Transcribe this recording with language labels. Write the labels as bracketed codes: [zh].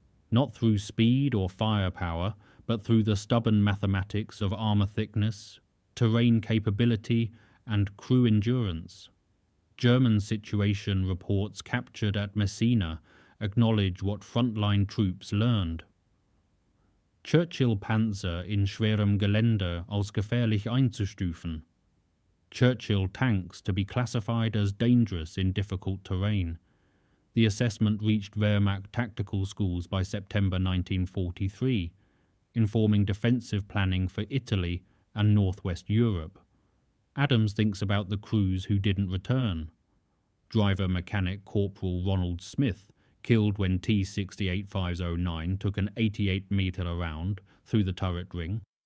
[en] Not through speed or firepower, but through the stubborn mathematics of armour thickness, terrain capability, and crew endurance. German situation reports captured at Messina acknowledge what frontline troops learned. [de] Churchill Panzer in schwerem Gelände als gefährlich einzustufen. [en] Churchill tanks to be classified as dangerous in difficult terrain. The assessment reached Wehrmacht tactical schools by September 1943, informing defensive planning for Italy and Northwest Europe. Adams thinks about the crews who didn't return. Driver-mechanic Corporal Ronald Smith, killed when T68509 took an 88-metre round through the turret ring.